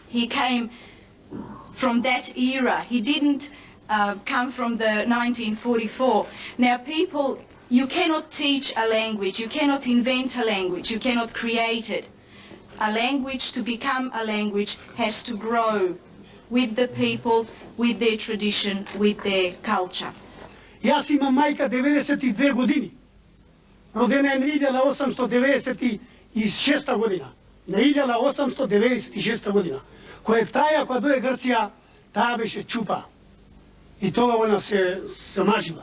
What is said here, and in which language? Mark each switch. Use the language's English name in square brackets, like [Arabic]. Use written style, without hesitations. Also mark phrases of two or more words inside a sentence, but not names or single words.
[English] He came from that era. He didn't come from the 1944. Now, people, you cannot teach a language, you cannot invent a language, you cannot create it. A language, to become a language, has to grow with the people, with their tradition, with their culture. [Macedonian] Јас имам мајка 92 години. Родена е на 1896 година. На 1896 година. Која таа кога дое Грција, таа беше чупа. И тоа она се мажила.